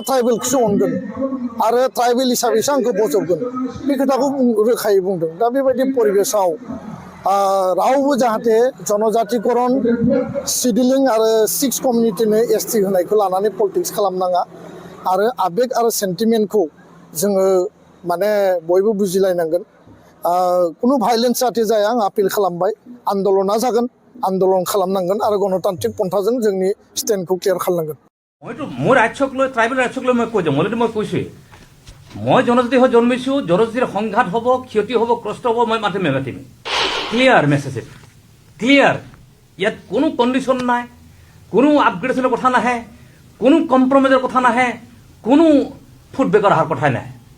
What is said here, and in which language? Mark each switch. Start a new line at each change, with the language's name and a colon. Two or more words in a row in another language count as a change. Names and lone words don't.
Bodo: ट्राइबेलखौसो अनगोन आरो ट्राइबेल हिसाबैसो आंखौ बजबगोन बे खोथाखौ रोखायै बुंदों दा बेबायदि परिबेसाव रावबो जाहाथे जनजातिकरन सिडिलिं आरो 6 कमिउनिटिनो एसटि होनायखौ लानानै पलिटिक्स खालामनाङा आरो आबेग आरो सेन्टिमेन्टखौ जोङो माने बयबो बुजिलायनांगोन कुनु भाइलेन्स जाहाथे जाया आं आपिल खालामबाय आन्दलना जागोन आन्दलन खालामनांगन आरो गणतान्त्रिक पन्थाजों जोंनि स्टेन्डखौ क्लियार खालामनांगोन
Assamese: মইতো মোৰ ৰাজ্যক লৈ ট্ৰাইবেল ৰাজ্যক লৈ মই কৈ যাওঁ অলৰেডি মই কৈছোঁৱেই মই জনজাতি হৈ জন্মিছোঁ জনজাতিৰ সংঘাত হ'ব ক্ষতি হ'ব কষ্ট হ'ব মই মাতিম
English: clear message
Assamese: ক্লিয়াৰ ইয়াত কোনো কণ্ডিশ্যন নাই কোনো আপগ্ৰেডেশ্যনৰ কথা নাহে কোনো কম্প্ৰমাইজৰ কথা নাহে কোনো ফুটবেকৰ অহাৰ কথাই নাই